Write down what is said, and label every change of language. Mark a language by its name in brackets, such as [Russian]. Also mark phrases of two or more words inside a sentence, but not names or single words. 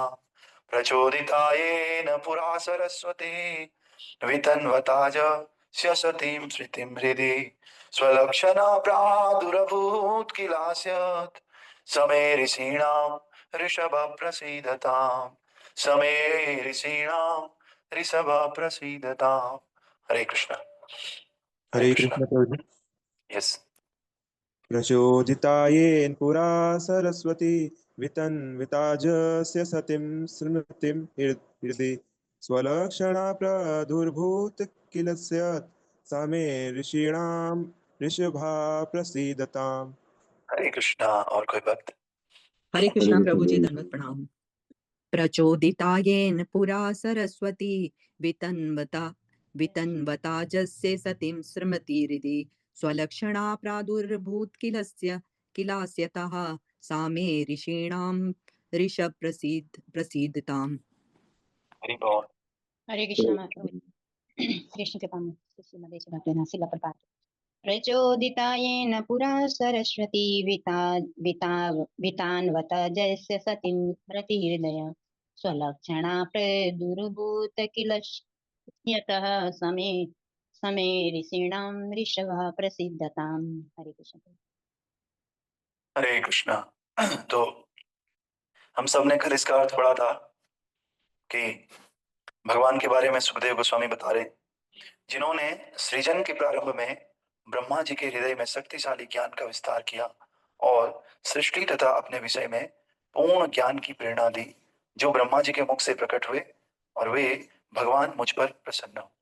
[Sanskrit] प्रचोदितायेन पुरा सरस्वती वितन्वता जस्य सतीं स्मृतिं हृदि स्वलक्षणा प्रादुरभूत किलास्यत् समे ऋषीणां ऋषभः प्रसीदताम् समे ऋषीणां ऋषभः प्रसीदताम्। हरे कृष्ण। हरे हरे कृष्ण। [Hindi] कृष्ण प्रभु। [English] यस। [Sanskrit] प्रचोदितायेन पुरा सरस्वती वितन्विताजस्य सतीं स्मृतिं हृदि स्वलक्षणा प्रादुर्भूत किल स्यात् सा मे ऋषीणां ऋषभा प्रसीदताम्। [Hindi] हरे कृष्णा। और कोई भक्त? हरे कृष्णा प्रभु जी, दंडवत प्रणाम। [Sanskrit] प्रचोदितायेन पुरा सरस्वती वितन्वता जस्य सतीं स्मृतिरिति स्वलक्षणा प्रादुर्भूत किलास्यतः सा मे ऋषीणां ऋषभ प्रसीदताम्। [Hindi] हरि बोल। हरे कृष्ण कृष्ण कृपा श्रीमते भक्तिवेदांत श्रील प्रभुपाद। [Sanskrit] प्रचोदितायेन पुरा सरस्वती वितान्वत जस्य सतीं प्रतिहृदय स्वलक्षणा प्रदुर्भूत किल यतः समे समे ऋषीणां ऋषभः प्रसिद्धताम्। [Hindi] हरे कृष्ण। हरे कृष्णा। तो हम सब ने कल इसका अर्थ पढ़ा था कि भगवान के बारे में सुखदेव गोस्वामी बता रहे, जिन्होंने सृजन के प्रारंभ में ब्रह्मा जी के हृदय में शक्तिशाली ज्ञान का विस्तार किया और सृष्टि तथा अपने विषय में पूर्ण ज्ञान की प्रेरणा दी जो ब्रह्मा जी के मुख से प्रकट हुए और वे भगवान मुझ पर प्रसन्न हो।